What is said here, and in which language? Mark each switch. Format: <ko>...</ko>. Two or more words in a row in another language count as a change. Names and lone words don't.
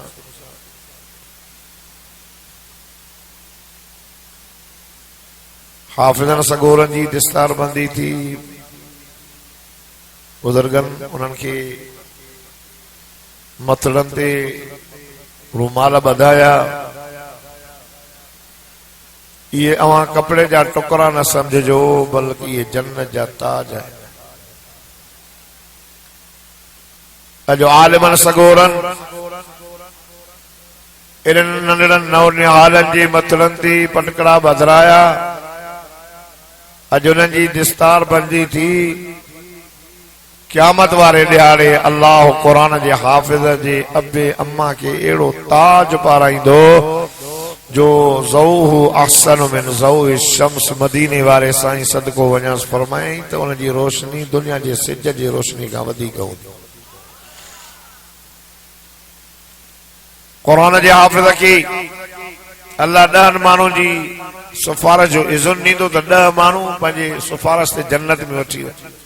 <sd>हाफिजन सगोरन जी दिस्तार बंदी थी बुजुर्गन उन्हनि खे मतलन ते रूमाल बधाया ये अवां कपड़े जा टुकड़ा न समझो बल्कि ये जन्नत जा ताज है। अजो आलिमन सगोरन इन्हनि नंढड़नि नौनिहालनि जी मतलन ते पटकड़ा बधराया। अज उन्हनि जी दिस्तार बंदी थी क़यामत वारे ॾियारे अल्लाह क़ुरान जे हाफ़िज़ जे अबे अम्मा के एड़ो ताज पाराईंदो जो</sd> <ar>ضوءه أحسن من ضوء الشمس.</ar> <sd>मदीने वारे साईं सदको वञांसि फरमाई त उन जी रोशनी दुनिया जे सिज जी रोशनी खां वधीक हूंदी। क़ुरान जे हाफ़िज़ खे अल्लाह 10 माण्हुनि जी सिफारिश जो इज़्न ॾींदो त 10 माण्हू पंहिंजे सिफारिश ते जन्नत में वठी वञे।</sd>